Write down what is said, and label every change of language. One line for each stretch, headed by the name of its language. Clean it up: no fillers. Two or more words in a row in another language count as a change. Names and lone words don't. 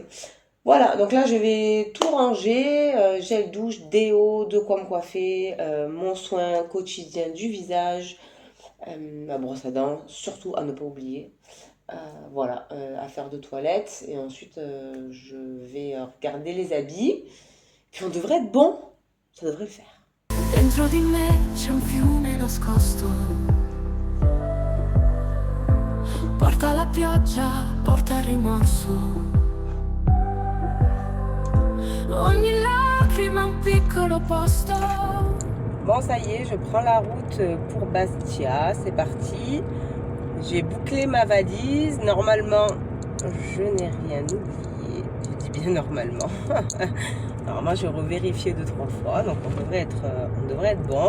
French: Voilà, donc là je vais tout ranger, gel douche, déo, de quoi me coiffer, mon soin quotidien du visage, ma brosse à dents, surtout à ne pas oublier. Voilà, affaire de toilette, et ensuite je vais regarder les habits, puis on devrait être bon, ça devrait le faire.
Italian: Dentro di me c'è un fiume nascosto, porta la pioggia, porta il rimorso, ogni lacrima un piccolo posto.
French: Bon, ça y est, je prends la route pour Bastia, c'est parti. J'ai bouclé ma valise, normalement je n'ai rien oublié, je dis bien normalement. Normalement je revérifié 2-3 fois, donc on devrait être bon.